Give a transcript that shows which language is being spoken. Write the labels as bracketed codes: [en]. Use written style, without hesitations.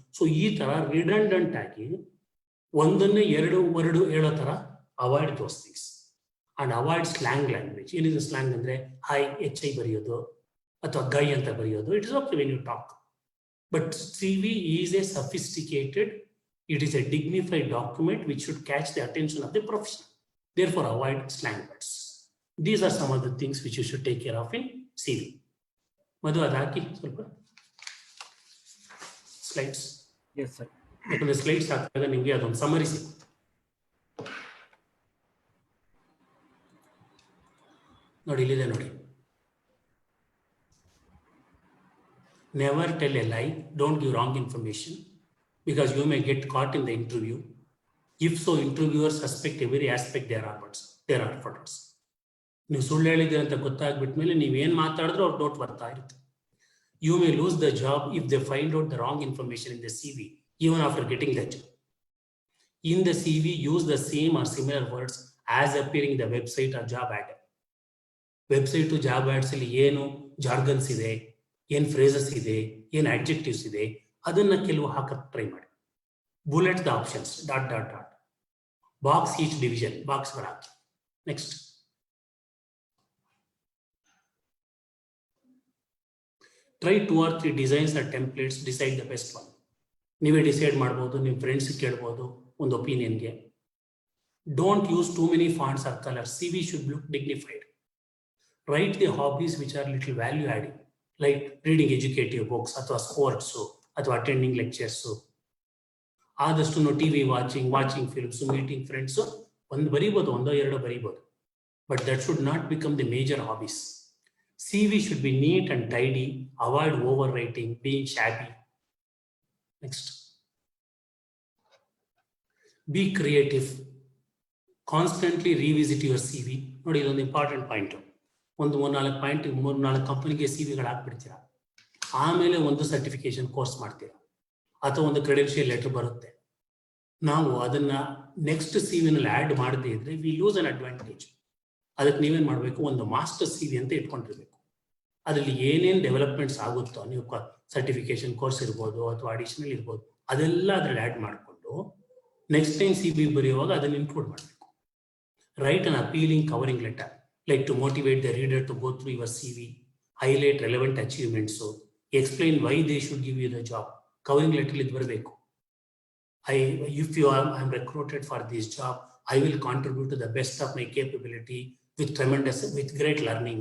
[kn] So ಈ ತರ redundant ಆಗಿ ಒಂದನ್ನೇ ಎರಡು ವರ್ಡ್ ಹೇಳೋ ತರ [en] Avoid those things. And avoid slang language. [kn] ಏನಿದೆ ಸ್ಲ್ಯಾಂಗ್ ಅಂದ್ರೆ ಹೈ, HI ಬರೆಯೋದು ಅಥವಾ ಗೈ ಅಂತ ಬರೆಯೋದು. [en] It is okay when you talk, but CV is a sophisticated, it is a dignified document which should catch the attention of the profession. Therefore avoid slang words. These are some of the things which you should take care of in CV. [kn] Madhu, ಅದು ಹಾಕಿ ಸ್ವಲ್ಪ slides. [en] Yes, sir. [kn] ಯಾಕಂದ್ರೆ slides ಹಾಕಿದಾಗ ನಿಮಗೆ ಅದೊಂದು summary ಸಿಗುತ್ತೆ. ನೋಡಿ, ಇಲ್ಲಿದೆ ನೋಡಿ. [en] Never tell a lie, don't give wrong information, because you may get caught in the interview. If so, interviewers suspect every aspect their efforts. [kn] ನೀವು ಸುಳ್ಳು ಹೇಳಿದ್ದೀರಿ ಅಂತ ಗೊತ್ತಾಗ್ಬಿಟ್ಮೇಲೆ ನೀವೇನು ಮಾತಾಡಿದ್ರು ಅವ್ರು ಡೌಟ್ ಬರ್ತಾ ಇರುತ್ತೆ. [en] You may lose the job if they find out the wrong information in the CV, even after getting the job. In the CV, use the same or similar words as appearing in the website or job ad. [kn] Website to job ads ಅಲ್ಲಿ ಏನು ಜಾರ್ಗನ್ಸ್ ಇದೆ, ಏನು phrases ಇದೆ, ಏನು adjectives ಇದೆ, ಅದನ್ನ ಕೆಲವು ಹಾಕಕ್ಕೆ ಟ್ರೈ ಮಾಡಿ. [en] bullet the options dot dot dot, box each division, [kn] ಬಾಕ್ಸ್ಗಳು hockey. [en] Next, try 2 or 3 designs or templates, decide the best one. [kn] ನೀವೇ ಡಿಸೈಡ್ ಮಾಡ್ಬೋದು, ನಿಮ್ಮ ಫ್ರೆಂಡ್ಸ್ ಕೇಳ್ಬೋದು ಒಂದು ಒಪಿನಿಯನ್ಗೆ. [en] Don't use too many fonts or colours. CV should look dignified. Write the hobbies which are little value adding, like reading educative books [kn] ಅಥವಾ sports ಅಥವಾ attending lectures. ಆದಷ್ಟು TV watching films, meeting friends ಒಂದು ಬರೀಬೋದು, 1-2 ಬರೀಬೋದು, [en] But that should not become the major hobbies. CV should be neat and tidy, avoid overwriting, being shabby. Next, be creative, constantly revisit your CV. [kn] ನೋಡಿ, ಇದೊಂದು important point. ಒಂದು 3-4 ಕಂಪನಿಗೆ CVಗಳು ಹಾಕ್ಬಿಡ್ತೀರಾ, ಆಮೇಲೆ ಒಂದು certification course ಮಾಡ್ತೀರಾ ಅಥವಾ ಒಂದು ಕ್ರೆಡೆನ್ಷಿಯಲ್ ಲೆಟರ್ ಬರುತ್ತೆ. ನಾವು ಅದನ್ನ ನೆಕ್ಸ್ಟ್ CV-ನಲ್ಲಿ ಆ್ಯಡ್ ಮಾಡದೇ ಇದ್ರೆ [en] We lose an advantage. [kn] ಅದಕ್ಕೆ ನೀವೇನು ಮಾಡಬೇಕು, ಒಂದು ಮಾಸ್ಟರ್ CV ಅಂತ ಇಟ್ಕೊಂಡಿರ್ಬೇಕು. ಅದರಲ್ಲಿ ಏನೇನು ಡೆವಲಪ್ಮೆಂಟ್ಸ್ ಆಗುತ್ತೋ, ನೀವು ಸರ್ಟಿಫಿಕೇಶನ್ ಕೋರ್ಸ್ ಇರ್ಬೋದು ಅಥವಾ ಅಡಿಷನಲ್ ಇರ್ಬೋದು, ಅದೆಲ್ಲ ಅದರಲ್ಲಿ ಆ್ಯಡ್ ಮಾಡಿಕೊಂಡು ನೆಕ್ಸ್ಟ್ ಟೈಮ್ CV ಬರೆಯುವಾಗ ಅದನ್ನು ಇನ್ಕ್ಲೂಡ್ ಮಾಡಬೇಕು. [en] Write an appealing covering letter, like to motivate the reader to go through your CV, highlight relevant achievements, so explain why they should give you the job. [kn] Covering letter li barbeku. [en] I'm recruited for this job, I will contribute to the best of my capability with great learning.